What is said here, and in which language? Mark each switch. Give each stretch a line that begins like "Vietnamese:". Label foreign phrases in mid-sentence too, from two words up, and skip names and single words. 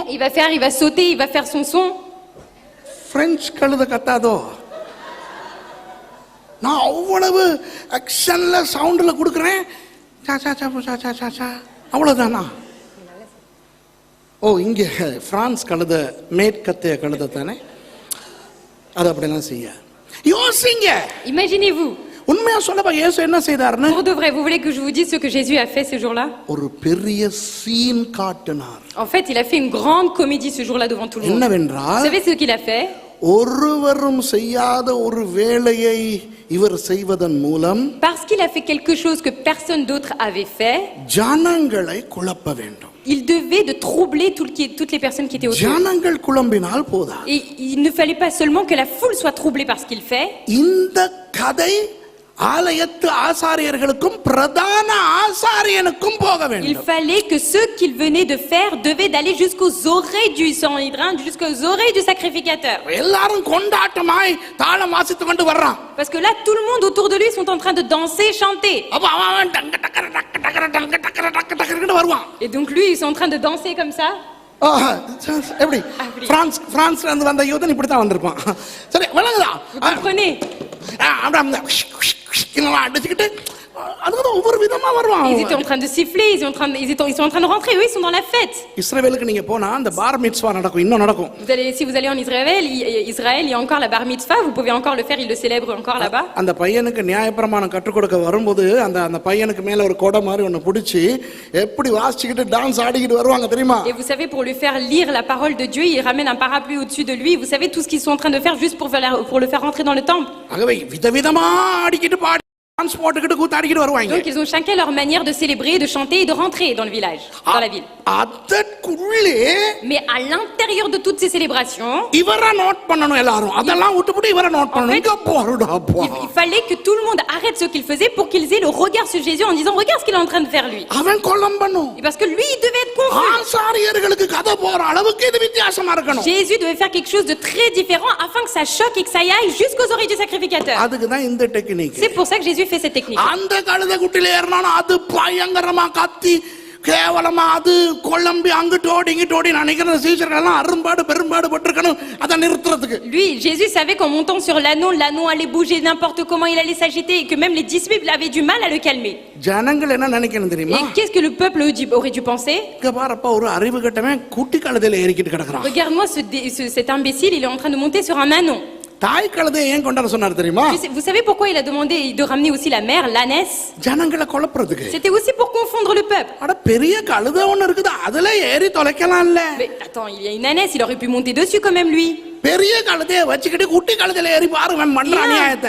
French: Il va sauter, il va faire son son.
Tamil: பிரெஞ்சு கழுதை கத்தாதோ? நான் அவ்வளவு ஆக்ஷன்ல சவுண்ட்ல கொடுக்குறேன். அவ்வளவுதானா? ஓ, இங்க பிரான்ஸ் கழுதை மேற்கத்திய கழுதை தானே, அது அப்படிலாம் செய்ய யோசிங்க.
French: Imaginez-vous.
Tamil: உண்மையா சொல்லப்பா இயேசு என்ன செய்தார்னு?
French: Pour de vrai, vous voulez que je vous dise ce que Jésus a fait ce jour-là?
Tamil: ஒரு பெரிய சீன் காட்டினார்.
French: En fait, il a fait une grande comédie ce jour-là devant tout le monde.
Tamil: என்னவென்றால்,
French: Vous savez ce qu'il a fait?
Tamil: ஒருவரும் செய்யாத ஒரு வேலையை இவர் செய்வதன் மூலம்,
French: Parce qu'il a fait quelque chose que personne d'autre avait fait,
Tamil: ஜனங்களை குழப்ப வேண்டும்.
French: il devait de troubler toutes les personnes qui étaient autour.
Tamil: ஜனங்கள் குழம்பினால் போதா.
French: Et il ne fallait pas seulement que la foule soit troublée par ce qu'il fait.
Tamil: இந்த கதை ஆலயத்து ஆசாரியர்களுக்கும் பிரதான ஆசாரியனுக்கும் போக
French: Il
Tamil: வேண்டும்.
French: fallait que ce qu'il venait de faire devait d'aller jusqu'aux oreilles du Sanhédrin, jusqu'aux oreilles du sacrificateur.
Tamil: எல்லாரும் கொண்டாட்டமாய் தாளம் வாசித்து கொண்டு வர்றான்.
French: Parce que là, tout le monde autour de lui sont en train de danser, chanter.
Tamil: அப்ப அவன் டங்க டக்கர டக்க டக்கர டங்க டக்கர டக்க டக்கரன்னு வருவான்.
French: Et donc lui, ils sont en train de danser comme ça.
Tamil: எப்படி? பிரான்ஸ்ல இருந்து வந்த யூதன் இப்படி தான் வந்திருப்பான். சரி, விளங்குதா?
French: Vous comprenez?
Tamil: அடிச்சுக்கிட்டு அதுக்கு ஒவ்வொரு விதமா வருவான்.
French: Ils étaient en train de siffler, ils sont en train de rentrer, eux ils sont dans la fête.
Tamil: இஸ்ரவேலுக்கு நீங்க போனா அந்த பார் மிட்ஸ்வா நடக்கும், இன்னும் நடக்கும்.
French: Si vous allez en Israël, il y a encore la bar mitzvah, vous pouvez encore le faire, ils le célèbrent encore là-bas.
Tamil: அந்த பையனுக்கு நியாயப்பிரமாணம் கற்றுக் கொடுக்க வரும்போது அந்த பையனுக்கு மேல ஒரு கொடை மாதிரி ஒன்னு பிடிச்சி எப்படி வாசிச்சுக்கிட்டு டான்ஸ் ஆடிக்கிட்டு வருவாங்க தெரியுமா?
French: Et vous savez, pour lui faire lire la parole de Dieu, il ramène un parapluie au-dessus de lui. Vous savez tout ce qu'ils sont en train de faire juste pour le faire rentrer dans le temple.
Tamil: ஆகவே விதவிதமா ஆடிக்கிட்டு பாடி டான்ஸ் போட்டுக்கிட்டு கூத்தாடிக்கிட்டு வருவாங்க.
French: Donc ils ont chacun leur manière de célébrer, de chanter et de rentrer dans le village, dans la ville.
Tamil: அதற்குள்ளே
French: Mais à l'intérieur de toutes ces célébrations,
Tamil: இவரை நோட் பண்ணணும் எல்லாரும். அதெல்லாம் விட்டுவிட்டு இவரை நோட் பண்ணணும். இங்க போடுடாப்பா.
French: il fallait que tout le monde arrête ce qu'il faisait pour qu'ils aient le regard sur Jésus en disant regarde ce qu'il est en train de faire lui.
Tamil: அவன் கொல்லம்பணும்.
French: Et parce que lui il devait être confus.
Tamil: ஆசாரியர்களுக்கு கதை போற அளவுக்கு இது வித்தியாசமா இருக்கணும்.
French: Jésus devait faire quelque chose de très différent afin que ça choque et que ça y aille jusqu'aux oreilles du sacrificateur.
Tamil: அதுக்கு தான் இந்த டெக்னிக்.
French: C'est pour ça que Jésus fait cette technique.
Tamil: அந்த கழுதை குட்டில ஏறனாலும் அது பயங்கரமா கத்தி கேவலமா அது கொல்லம்பி அங்கிட்டு ஓடி இங்கிட்டு ஓடி நினைக்கிற சீஷர்கள் எல்லாம் அரும்பாடு பெரும்பாடு பட்டிருக்கணும் அதை நிறுத்துறதுக்கு.
French: Lui, Jésus savait qu'en montant sur l'ânon allait bouger n'importe comment, il allait s'agiter et que même les disciples avaient du mal à le calmer.
Tamil: ஜனங்கள் என்ன நினைக்கணும் தெரியுமா?
French: Et qu'est-ce que le peuple aurait dû penser?
Tamil: இங்க பாருப்பா, ஒரு அறிவு கட்டவன் குட்டி கழுதையில ஏறிக்கிட்டு கிடக்குறான்.
French: Regarde-moi cet imbécile, il est en train de monter sur un ânon.
Tamil: தாய் கழுதையை ஏன் கொண்டாட சொன்னார் தெரியுமா?
French: Vous savez pourquoi il a demandé de ramener aussi la mère, l'ânesse?
Tamil: ஜனங்களை குழப்பறதுக்கு.
French: C'était aussi pour confondre le peuple.
Tamil: அட பெரிய கழுதை ஒன்னு இருக்குது, அதுல ஏறி தொலைக்கலாம்ல.
French: Mais attends, il y a une ânesse, il aurait pu monter dessus quand même lui.
Tamil: பெரிய கழுதையை வச்சுக்கிட்டு குட்டி கழுதையில ஏறி பாருங்க பண்ற அநியாயத்தை.